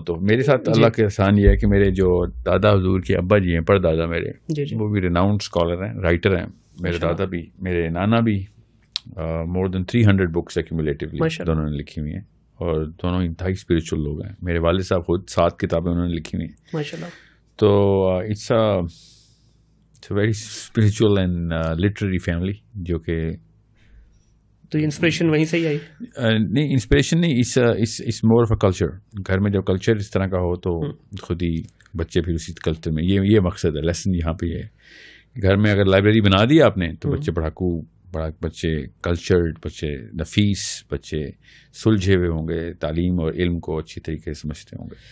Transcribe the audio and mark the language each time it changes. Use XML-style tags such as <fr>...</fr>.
<ur>تو میرے ساتھ اللہ کے احسان یہ ہے کہ میرے جو دادا حضور کے ابا جی ہیں, پردادا میرے, وہ بھی</ur> <en>renowned scholar</en> <ur>ہیں, رائٹر ہیں. میرے دادا بھی, میرے نانا بھی,</ur> <en>more than 300 books accumulatively</en> <ur>دونوں نے لکھی ہوئی ہیں, اور دونوں انتہائی اسپریچول لوگ ہیں. میرے والد صاحب خود 7 کتابیں انہوں نے لکھی ہوئی ہیں ماشاءاللہ.</ur> <en>تو it's a very spiritual and literary family,</en> <ur>جو کہ تو انسپریشن وہیں سے ہی آئی؟ نہیں, انسپریشن نہیں,</ur> <en>Is more of a culture.</en> <ur>گھر میں جب کلچر اس طرح کا ہو تو خود ہی بچے پھر اسی کلچر میں, یہ مقصد ہے, لیسن یہاں پہ ہے. گھر میں اگر لائبریری بنا دی آپ نے تو بچے پڑھاکو, بچے کلچرڈ, بچے نفیس, بچے سلجھے ہوئے ہوں گے, تعلیم اور علم کو اچھی طریقے سے سمجھتے ہوں گے.</ur>